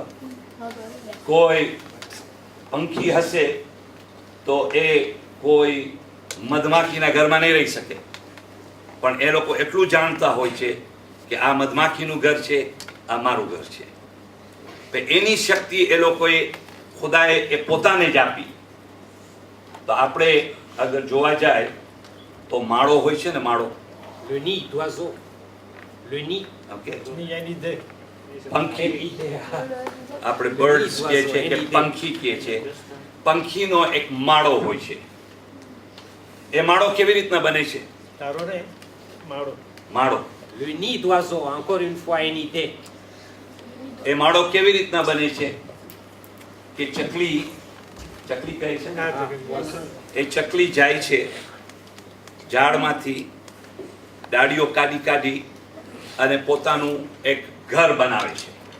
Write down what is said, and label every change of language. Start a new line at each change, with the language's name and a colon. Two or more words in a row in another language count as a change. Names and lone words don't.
Gujarati: કોઈ પંખી હશે તો એ કોઈ મધમાખીના ઘરમાં નહીં રહી શકે, પણ એ લોકો એટલું જાણતા હોય છે કે આ મધમાખીનું ઘર છે, આ મારું ઘર છે. એની શક્તિ એ લોકોએ ખુદાએ એ પોતાને જ આપી. તો આપણે અગર જોવા જાય તો માળો હોય છે ને, માળો,
French: Le nid d'oiseau. Le nid.
Gujarati: ઓકે,
French: Il y a une idée.
Gujarati: પંખી આપણે બર્ડ્સ કહે છે કે પંખી કહે છે. પંખીનો એક માળો હોય છે. એ માળો કેવી રીતના બને છે? Tarone, Mauro. માળો,
French: Le nid d'oiseau, encore une fois une idée.
Gujarati: એ માળો કેવી રીતના બને છે કે ચકલી કહે છે ને, એ ચકલી જાય છે ઝાડમાંથી ડાળીઓ કાઢી અને પોતાનું એક ઘર બનાવે છે.